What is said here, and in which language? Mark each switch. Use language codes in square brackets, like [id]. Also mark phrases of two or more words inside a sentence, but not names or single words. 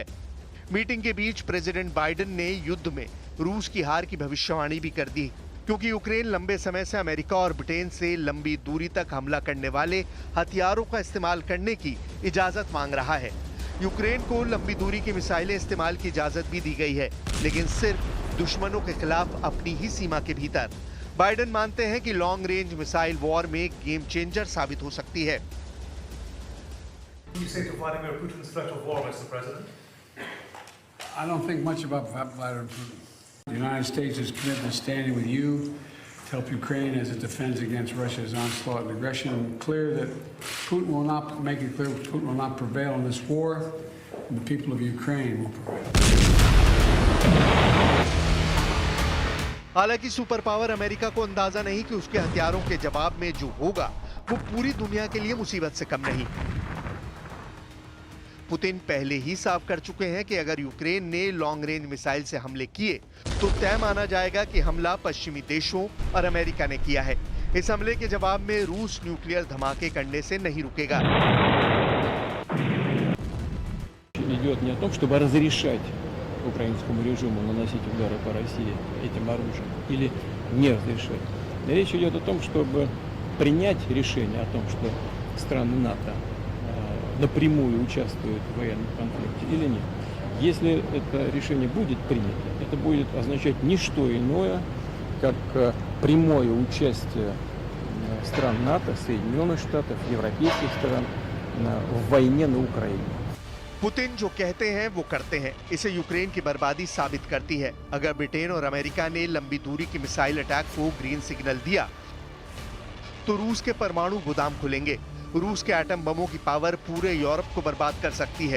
[hi] मीटिंग के बीच प्रेसिडेंट बाइडेन ने युद्ध में रूस की हार की भविष्यवाणी भी कर दी, क्योंकि यूक्रेन लंबे समय से अमेरिका और ब्रिटेन से लंबी दूरी तक हमला करने वाले हथियारों का इस्तेमाल करने की इजाजत मांग रहा है। यूक्रेन को लंबी दूरी की मिसाइलें इस्तेमाल की इजाजत भी दी गई है, लेकिन सिर्फ दुश्मनों के खिलाफ अपनी ही सीमा के भीतर। बाइडेन मानते हैं कि [en] long range missile war [hi] में [en] game changer [hi] साबित हो सकती है। [en] I don't think much about Vladimir Putin. The United States is committed to standing with you to help Ukraine as it defends against Russia's onslaught and aggression. Clear that Putin will not make it clear Putin will not prevail in this war, and the people of Ukraine will prevail. [hi] हालांकि [en] super power [hi] अमेरिका को अंदाजा नहीं कि उसके हथियारों के जवाब में जो होगा वो पूरी दुनिया के लिए मुसीबत से कम नहीं। पुतिन पहले ही साफ कर चुके हैं कि अगर यूक्रेन ने [en] long range missile [hi] से हमले किए तो तय माना जाएगा कि हमला पश्चिमी देशों और अमेरिका ने किया है। इस हमले के जवाब में रूस न्यूक्लियर धमाके करने से नहीं रुकेगा। [ru] Идет не о том, чтобы разрешать украинскому режиму наносить удары по России этим оружием или не разрешать. Речь идет о том, чтобы принять решение о том, что страны НАТО напрямую участвуют в военном конфликте или нет. Если это решение будет принято, это будет означать не что иное, как прямое участие стран НАТО, Соединенных Штатов, европейских стран в войне на Украине. [hi] पुतिन जो कहते हैं वो करते हैं। इसे यूक्रेन की बर्बादी साबित करती है। अगर ब्रिटेन और अमेरिका ने लंबी दूरी की [en] missile attack [hi] को [en] green signal [hi] दिया तो रूस के परमाणु गोदाम खुलेंगे। रूस के एटम बमों की पावर पूरे यूरोप को बर्बाद कर सकती है।